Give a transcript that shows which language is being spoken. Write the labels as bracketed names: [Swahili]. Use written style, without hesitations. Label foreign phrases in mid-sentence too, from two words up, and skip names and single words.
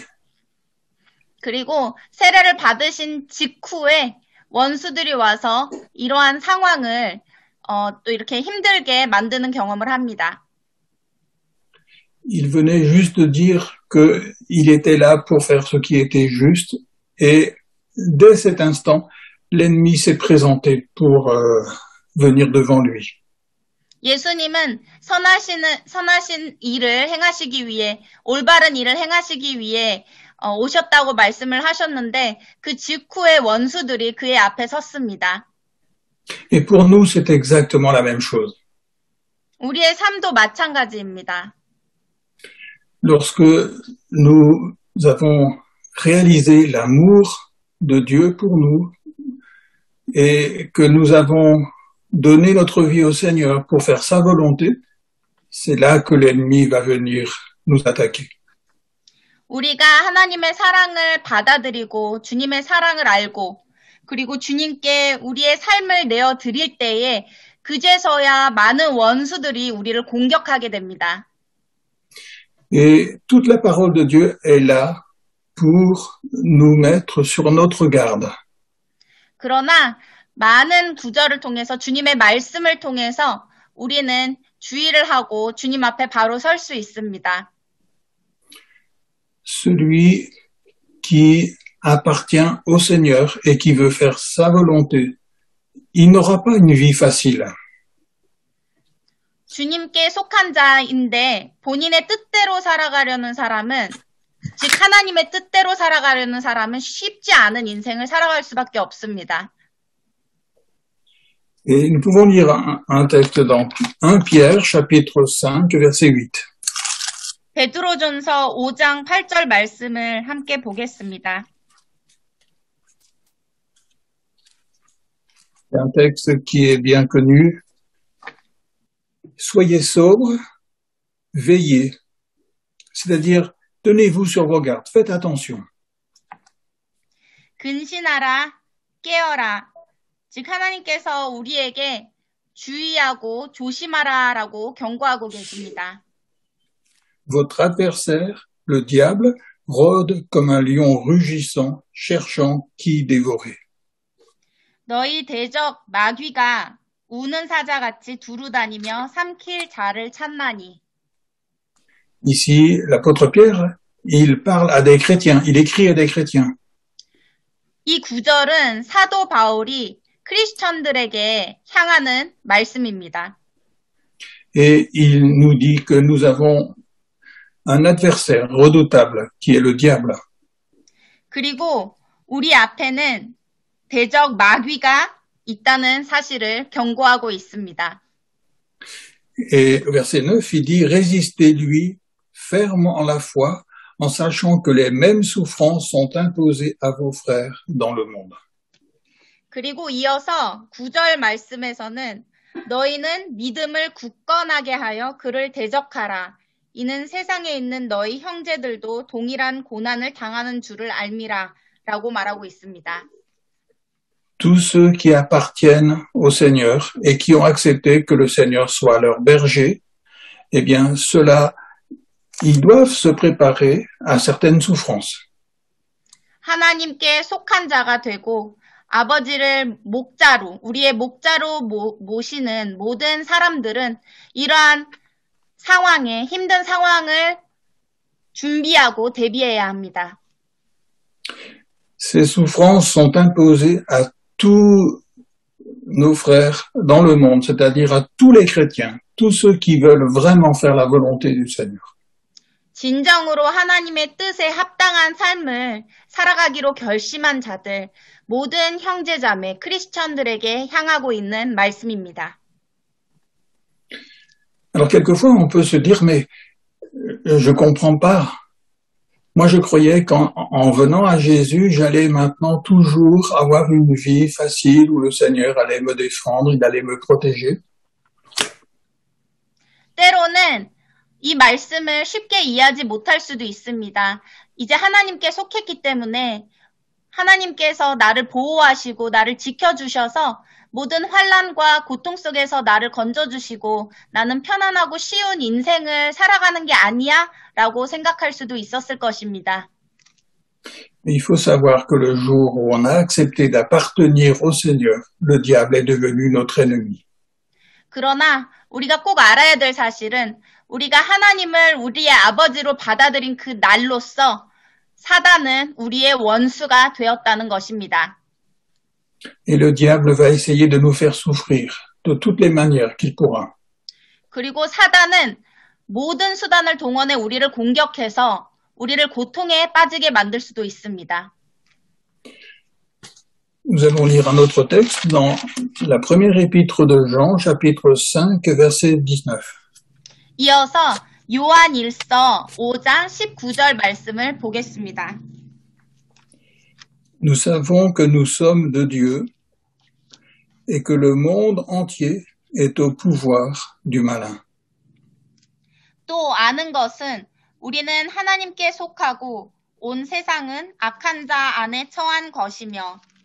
[Korean] 그리고 세례를 받으신 직후에 원수들이 와서 이러한 상황을 또 이렇게 힘들게 만드는 경험을 합니다. [French] Il venait juste de dire qu'il était là pour faire ce qui était juste et dès cet instant, l'ennemi s'est présenté pour venir devant lui. [Korean] 예수님은 선하신 일을 행하시기 위해 올바른 일을 행하시기 위해 오셨다고 말씀을 하셨는데 그 직후에 원수들이 그의 앞에 섰습니다. [French] Et pour nous, c'est exactement la même chose. [Korean] 우리의 삶도 마찬가지입니다. [French] Lorsque nous avons réalisé l'amour de Dieu pour nous et que nous avons donné notre vie au Seigneur pour faire sa volonté, c'est là que l'ennemi va venir nous attaquer. [Korean] 우리가 하나님의 사랑을 받아들이고 주님의 사랑을 알고 그리고 주님께 우리의 삶을 내어 드릴 때에 그제서야 많은 원수들이 우리를 공격하게 됩니다. [French] Et toute la parole de Dieu est là pour nous mettre sur notre garde. [Korean] 그러나 많은 구절을 통해서 주님의 말씀을 통해서 우리는 주의를 하고 주님 앞에 바로 설 수 있습니다. [French] Celui qui appartient au Seigneur et qui veut faire sa volonté, il n'aura pas une vie facile. [Korean] 주님께 속한 자인데 본인의 뜻대로 살아가려는 사람은 즉 하나님의 뜻대로 살아가려는 사람은 쉽지 않은 인생을 살아갈 수밖에 없습니다. [French] Et nous pouvons lire un texte dans 1 Pierre, chapitre 5, verset 8. [Korean] 베드로전서 5장 8절 말씀을 함께 보겠습니다. [French] C'est un texte qui est bien connu. Soyez sobres, veillez. C'est-à-dire, tenez-vous sur vos gardes, faites attention. [Korean] 근신하라, 깨어라. 즉 하나님께서 우리에게 주의하고 조심하라라고 경고하고 계십니다. [French] Votre adversaire, le diable, rôde comme un lion rugissant, cherchant qui dévorer. [Korean] 너희 대적 마귀가 우는 사자같이 두루다니며 삼킬 자를 찾나니. [French] Ici, l'apôtre Pierre, il parle à des chrétiens, il écrit à des chrétiens. [Korean] 이 구절은 사도 바울이 크리스천들에게 향하는 말씀입니다. [French] Et il nous dit que nous avons un adversaire redoutable qui est le diable. [Korean] 그리고 우리 앞에는 대적 마귀가 있다는 사실을 경고하고 있습니다. [French] Et verset 9, il dit « Résistez-lui ferme en la foi, en sachant que les mêmes souffrances sont imposées à vos frères dans le monde. » [Korean] 그리고 이어서 9절 말씀에서는 너희는 믿음을 굳건하게 하여 그를 대적하라. 이는 세상에 있는 너희 형제들도 동일한 고난을 당하는 줄을 알미라. 라고 말하고 있습니다. [French] Tous ceux qui appartiennent au Seigneur et qui ont accepté que le Seigneur soit leur berger, eh bien, ceux-là, ils doivent se préparer à certaines souffrances. [Korean] 하나님께 속한 자가 되고 아버지를 목자로, 우리의 목자로 모시는 모든 사람들은 이러한 상황에, 힘든 상황을 준비하고 대비해야 합니다. [French] Ces souffrances sont imposées à tous nos frères dans le monde, c'est-à-dire à tous les chrétiens, tous ceux qui veulent vraiment faire la volonté du Seigneur. [Korean] 진정으로 하나님의 뜻에 합당한 삶을 살아가기로 결심한 자들, 모든 형제자매, 크리스천들에게 향하고 있는 말씀입니다. [French] Alors quelquefois on peut se dire mais je comprends pas. Moi je croyais qu'en venant à Jésus, j'allais maintenant toujours avoir une vie facile où le Seigneur allait me défendre, il allait me protéger. [Korean] 때로는 이 말씀을 쉽게 이해하지 못할 수도 있습니다. 이제 하나님께 속했기 때문에 하나님께서 나를 보호하시고 나를 지켜주셔서 모든 환난과 고통 속에서 나를 건져주시고 나는 편안하고 쉬운 인생을 살아가는 게 아니야? 라고 생각할 수도 있었을 것입니다. [French] Il faut savoir que le jour où on a accepté d'appartenir au Seigneur, le diable est devenu notre ennemi. [Korean] 그러나 우리가 꼭 알아야 될 사실은 우리가 하나님을 우리의 아버지로 받아들인 그 날로써 사단은 우리의 원수가 되었다는 것입니다. [French] Et le diable va essayer de nous faire souffrir de toutes les manières qu'il pourra. [Korean] 그리고 사단은 모든 수단을 동원해 우리를 공격해서 우리를 고통에 빠지게 만들 수도 있습니다. [French] Nous allons lire un autre texte dans la première épître de Jean, chapitre 5, verset 19. [Korean] 이어서 요한일서 5장 19절 말씀을 보겠습니다. [French] Nous savons que nous sommes de Dieu et que le monde entier est au pouvoir du malin. [Korean] 또 아는 것은 우리는 하나님께 속하고 온 세상은 악한 자 안에 처한 것이며.